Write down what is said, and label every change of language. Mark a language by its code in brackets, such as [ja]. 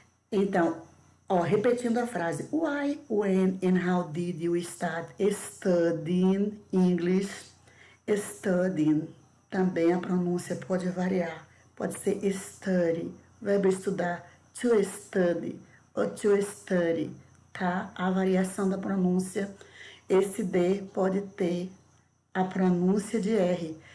[pt] Então, ó, repetindo a frase. [en] Why, when and how did you start studying English? Studying. [pt] Também a pronúncia pode variar. Pode ser study, verbo estudar, to study ou to study, tá? A variação da pronúncia. Esse D pode ter a pronúncia de R.